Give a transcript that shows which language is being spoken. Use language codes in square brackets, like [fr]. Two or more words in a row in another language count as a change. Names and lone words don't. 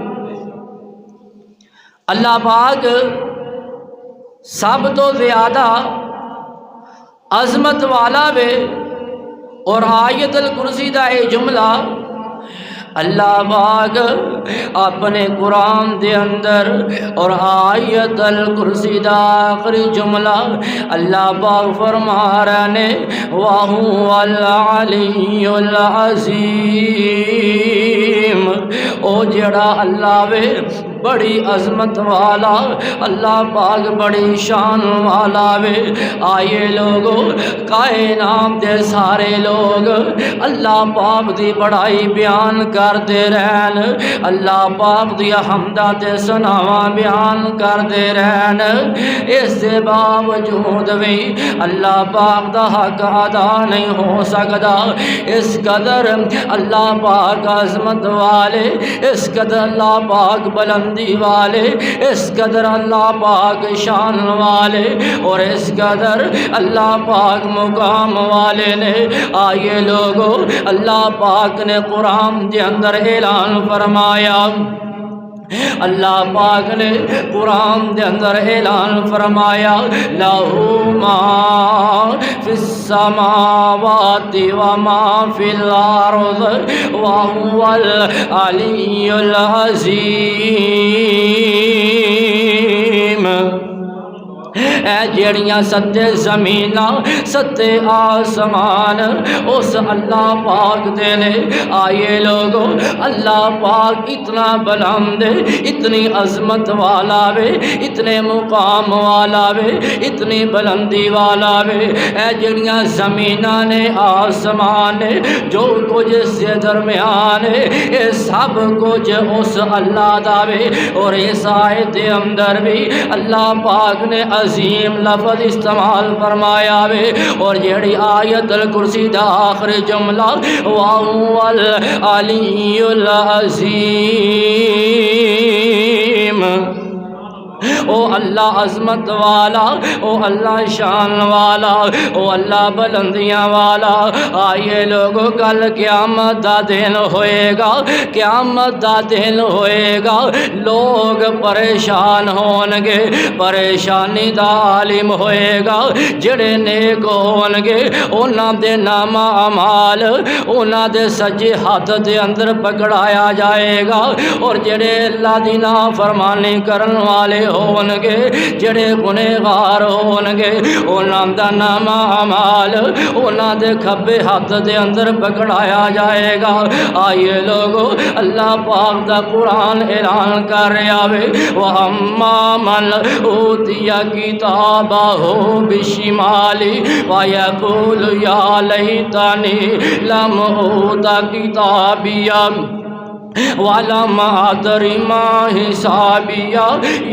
[pa] اللہ پاک سب تو زیادہ عظمت والا وے، اور آیت الکرسی دا اے جملہ اللہ پاک اپنے قرآن دے اندر اور آیت الکرسی دا آخری جملہ اللہ پاک فرما رہے نے [ar] وَهُوَ الْعَلِيُّ [pa] الْعَظِيمُ، او جڑا اللہ وے بڑی عظمت والا، اللہ پاک بڑی شان والا وے۔ آئے لوگو کائنات دے سارے لوگ اللہ پاک دی بڑائی بیان کر دے رہن، اللہ پاک دی حمدہ تے ثناواں بیان کر دے رہن، اس دے باوجود بھی اللہ پاک دا حق ادا نہیں ہو سکدا۔ اس قدر اللہ پاک عظمت والے، اس قدر اللہ پاک بلند والے، اس قدر اللہ پاک شان والے، اور اس قدر اللہ پاک مقام والے نے۔ آئے لوگو اللہ پاک نے قرآن دے اندر اعلان فرمایا، اللہ پاک نے قرآن دے اندر اعلان فرمایا [ar] لَهُ مَا فِي السَّمَاوَاتِ وَمَا فِي الْأَرْضِ وَهُوَ الْعَلِيُّ الْعَظِيمُ۔ [pa] اے جیڑیاں ستے زمیناں ستے آسمان اس اللہ پاک دے نے۔ آئے لوگو اللہ پاک اتنا بلند، اتنی عظمت والا وے، اتنے مقام والا وے، اتنی بلندی والا وے۔ اے جیڑیاں زمیناں نے آسمان نے [ur] جو کچھ اس کے درمیان ہے یہ سب کچھ [pa] اس اللہ دا وے۔ اور اس آیت دے اندر بھی اللہ پاک نے عظیم لفظ استعمال فرمایا وے، اور جیڑی آیت الکرسی دا آخری جملہ [ar] وَهُوَ الْعَلِيُّ الْعَظِيمُ، [pa] او اللہ عظمت والا، او اللہ شان والا، او اللہ بلندیاں والا۔ آئیے لوگوں کل قیامت دا دن ہوئے گا، قیامت دا دن ہوئے گا، لوگ پریشان ہونگے، پریشانی دا عالم ہوئے گا۔ جڑے نیک ہونگے انہاں دے نام اعمال انہاں دے سجے ہاتھ دے اندر پکڑایا جائے گا، اور جڑے اللہ دی نافرمانی کرن والے ہونگے، جڑے گنہگار ہونگے، انہاں دا نام اعمال انہاں دے کھبے ہاتھ دے اندر پکڑایا جائے گا۔ آئیے لوگو اللہ پاک دا قرآن اعلان کر رہا ہے، [ar] وَأَمَّا مَنْ أُوتِيَ كِتَابَهُ بِشِمَالِهِ وَيَقُولُ يَا لَيْتَنِي لَمْ أُوتَ كِتَابِيَهْ وَلَمْ أَدْرِ مَا حِسَابِيَهْ